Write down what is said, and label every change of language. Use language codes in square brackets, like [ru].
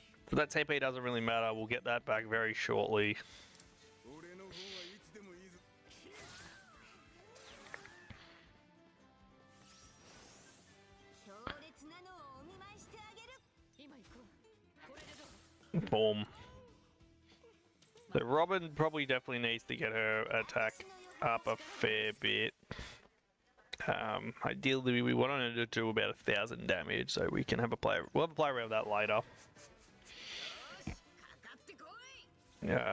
[en] But that TP doesn't really matter. We'll get that back very shortly. [ja] 俺の方はいつでもいいぞ。強烈なのをお見舞いしてあげる。今行こう。これでどう？ [en] Boom. So Robin probably definitely needs to get her attack up a fair bit. Ideally, we want her to do about 1,000 damage, so we can have a play. We'll have a play around that later. [ja] かかってこい。